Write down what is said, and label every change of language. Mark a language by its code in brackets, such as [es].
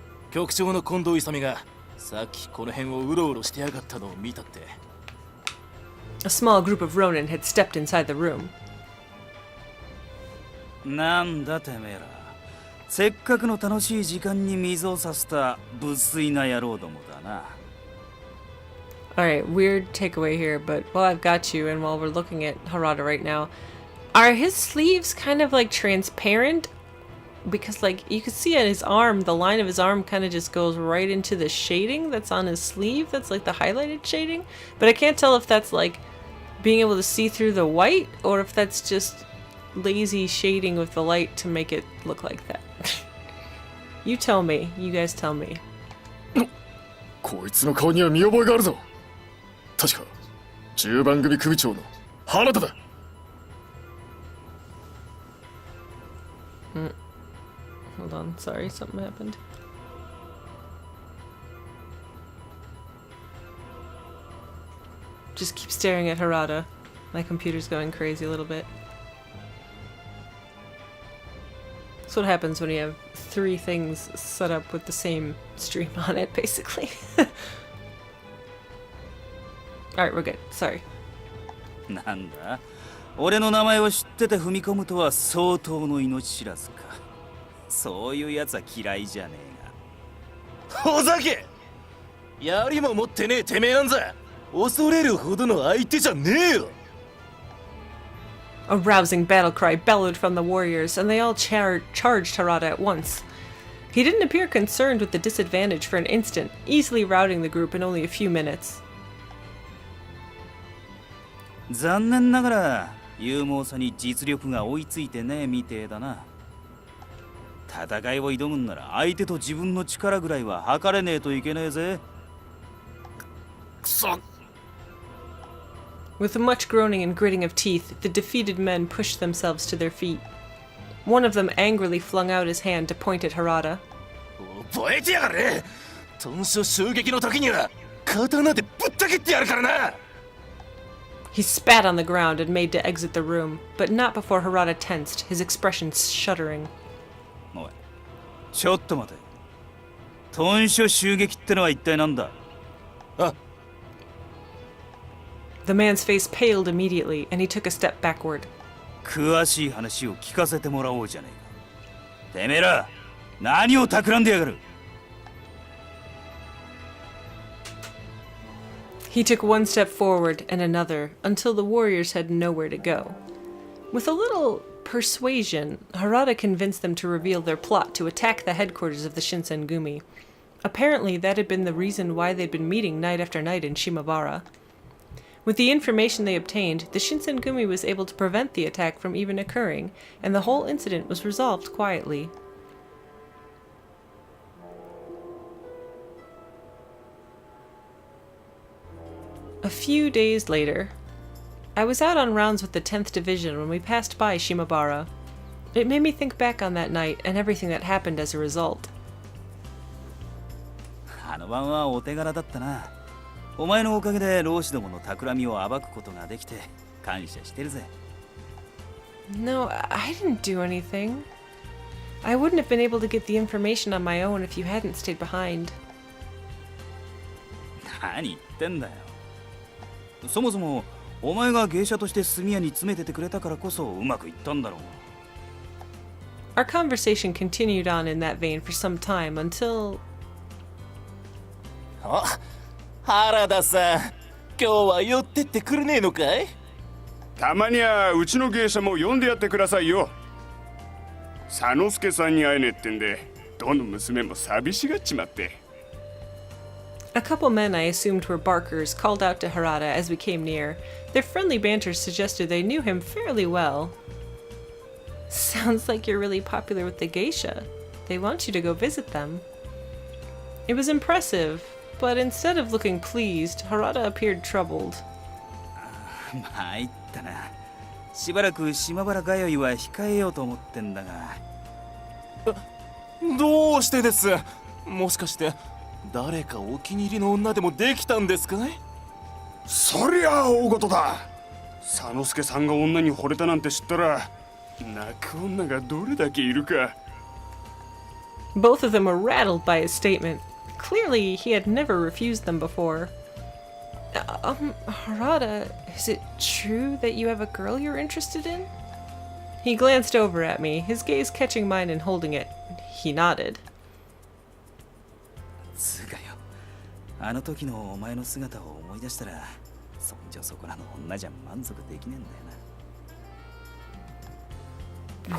[ja] 局長の近藤勇がさっきこの辺をうろうろしてやがったのを見たって。 [en] A small group of ronin had stepped inside the room. [ja] なんだてめえら。せっかくの楽しい時間に水を差した無粋な野郎どもだな。 [en] Alright, weird takeaway here, but while I've got you and while we're looking at Harada right now, are his sleeves kind of like transparent? Because like you can see on his arm, the line of his arm kind of just goes right into the shading that's on his sleeve. That's like the highlighted shading. But I can't tell if that's like being able to see through the white or if that's just lazy shading with the light to make it look like that. You tell me. You guys tell me. [ja] こいつの顔には見覚えがあるぞ。確か10番組組長の原田だ。 [en] Hold on, sorry, something happened. Just keep staring at Harada. My computer's going crazy a little bit. That's what happens when you have 3 things set up with the same stream on it, basically. Alright, we're good. Sorry. [ja] なんだ俺の名前を知ってて踏み込むとは相当の命知らずか。そういうやつは嫌いじゃねえが。ほざけ槍も持ってねえてめえなんざ恐れるほどの相手じゃねえよ。 [en] A rousing battle cry bellowed from the warriors, and they all charged Harada at once. He didn't appear concerned with the disadvantage for an instant, easily routing the group in only a few minutes. [ja] 残念ながら勇猛さに実力が追いついてねえみてえだな。戦いを挑むんなら相手と自分の力ぐらいは測れねえといけねえぜ。くそ。 [en] With much groaning and gritting of teeth, the defeated men pushed themselves to their feet. One of them angrily flung out his hand to point at Harada. [ja] 覚えてやがれ。豚書襲撃の時には刀でぶった切ってやるからな。 [en] He spat on the ground and made to exit the room, but not before Harada tensed, his expression shuddering. [ja] おい、ちょっと待て。豚書襲撃ってのは一体なんだ？あ。 [en] The man's face paled immediately, and he took a step backward. [ja] 詳しい話を聞かせてもらおうじゃねえか。てめえら、何を企んでやがる？ [en] He took one step forward and another, until the warriors had nowhere to go. With a little persuasion, Harada convinced them to reveal their plot to attack the headquarters of the Shinsengumi. Apparently, that had been the reason why they'd been meeting night after night in Shimabara. With the information they obtained, the Shinsengumi was able to prevent the attack from even occurring, and the whole incident was resolved quietly. A few days later, I was out on rounds with the 10th Division when we passed by Shimabara. It made me think back on that night and everything that happened as a result. [ja] あの晩はお手柄だったな。お前のおかげで老子どもの企みを暴くことができて感謝してるぜ。 [en] No, I didn't do anything. I wouldn't have been able to get the information on my own if you hadn't stayed behind. [ja] 何言ってんだよ。そもそもお前が芸者として速やに詰めててくれたからこそうまくいったんだろう。 [en] Our conversation continued on in that vein for some time until... [ja] あ、原田さん、今日は寄ってってくれねえのかい？たまにはうちの芸者も呼んでやってくださいよ。佐之助さんに会えねえってんで、どの娘も寂しがっちまって。 [en] A couple men I assumed were barkers called out to Harada as we came near. Their friendly banter suggested they knew him fairly well. Sounds like you're really popular with the Geisha. They want you to go visit them. It was impressive, but instead of looking pleased, Harada appeared troubled. [ja] 参ったな。しばらく島原通いは控えようと思ってんだが。どうしてです？もしかして誰かお気に入りの女でもできたんですかい？そりゃあ大事だ。佐之助さんが女に惚れたなんて知ったら、泣く女がどれだけいるか。 [en] Both of them were rattled by his statement. Clearly, he had never refused them before. Harada, is it true that you have a girl you're interested in? He glanced over at me, his gaze catching mine and holding it. He nodded. [ja] つうかよ、あの時のお前の姿を思い出したら、そんじょそこらの女じゃ満足できねえんだよな。